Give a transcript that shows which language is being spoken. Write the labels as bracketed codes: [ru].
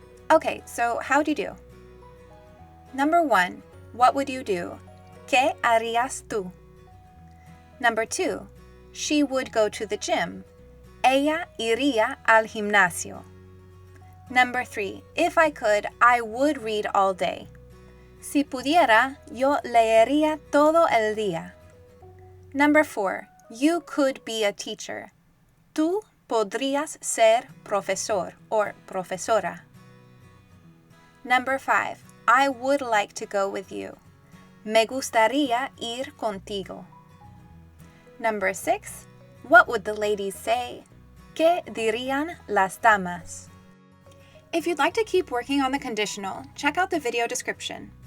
[en] Okay, so how'd you do? Number 1, what would you do? [es] ¿Qué harías tú? [en] Number 2, she would go to the gym. [es] Ella iría al gimnasio. [en] Number 3, if I could, I would read all day. [es] Si pudiera, yo leería todo el día. [en] Number 4, you could be a teacher. [es] Tú podrías ser profesor or profesora. [en] Number 5, I would like to go with you. [es] Me gustaría ir contigo. [en] Number 6, what would the ladies say? [es] ¿Qué dirían las damas? [en] If you'd like to keep working on the conditional, check out the video description.